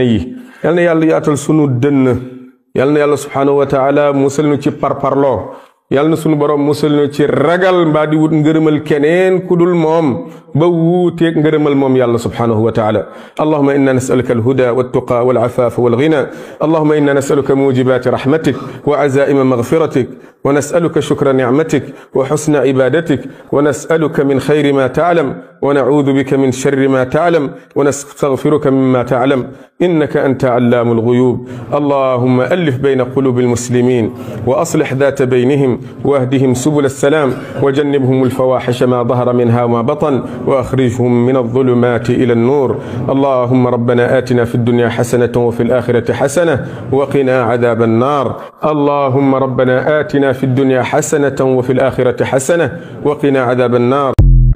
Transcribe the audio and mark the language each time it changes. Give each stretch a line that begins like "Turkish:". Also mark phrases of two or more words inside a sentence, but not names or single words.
Wolof: yi yàlla na yàlla yaatal sunu dënn yàlla na yàlla
Arabic: سبحانه وتعالى
Wolof: musal nu ci parparloo yàlla na sunu borom musal nu ci ragal mbaa di wut ngërëmal keneen ku dul moom ba wuuteeg ngërëmal moom yàlla
Arabic: سبحانه وتعالى اللهم إنا نسألك الهدى والتقى والعفاف والغنى اللهم إنا نسألك موجبات رحمتك و عزائم مغفرتك ونسألك شكر نعمتك وحسن عبادتك ونسألك من خير ما تعلم ونعوذ بك من شر ما تعلم ونستغفرك مما تعلم إنك أنت علام الغيوب اللهم ألف بين قلوب المسلمين وأصلح ذات بينهم واهدهم سبل السلام وجنبهم الفواحش ما ظهر منها وما بطن وأخرجهم من الظلمات إلى النور اللهم ربنا آتنا في الدنيا حسنة وفي الآخرة حسنة وقنا عذاب النار اللهم ربنا آتنا في الدنيا حسنة وفي الآخرة حسنة وقنا عذاب النار